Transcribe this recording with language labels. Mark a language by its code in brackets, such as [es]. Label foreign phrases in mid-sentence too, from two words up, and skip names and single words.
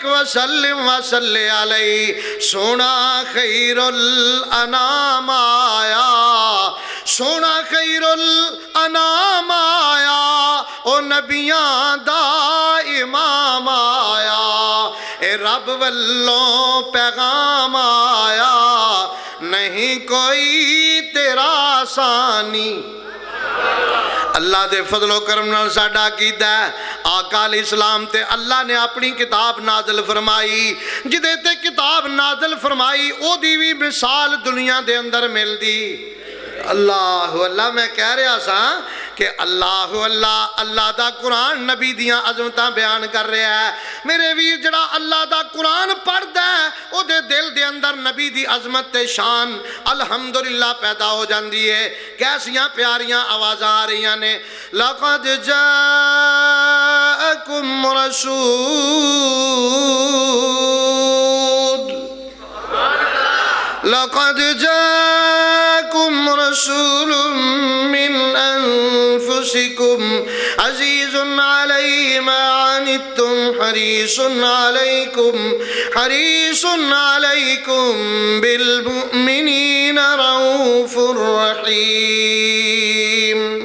[ar] وسلم وصلی علیہ، [pa] سونا [ar] خیر الانام [pa] آیا، سونا [ar] خیر الانام [pa] آیا، او نبیاں دا امام آیا، اے رب والوں پیغام آیا، نہیں کوئی تیرا ثانی۔ اللہ دے فضل و کرم نال ساڈا عقیدہ ہے، آقا [ar] علیہ السلام [pa] تے اللہ نے اپنی کتاب نازل فرمائی، جدے تے کتاب نازل فرمائی او دی بھی مثال دنیا دے اندر مل دی۔ اللہ اللہ میں کہہ رہا سا کہ اللہ اللہ دا قرآن نبی دیاں عظمتاں بیان کر رہا ہے، میرے ویر جڑا اللہ دا قرآن پڑھ دے او دے دل دے اندر نبی دی عظمت تے شان الحمدللہ پیدا ہو جاندی ہے۔ کیسیاں پیاریاں آوازاں آ رہیاں نے، [ar] لَقَدْ جَاءَكُمْ رَسُولٌ، لَقَدْ جَاءَكُمْ رَسُولٌ مِّنْ أَنفُسِكُمْ عَزِيزٌ عَلَيْهِ مَا عَنِتُّمْ حَرِيصٌ عَلَيْكُمْ بِالْمُؤْمِنِينَ رَءُوفٌ رَحِيمٌ۔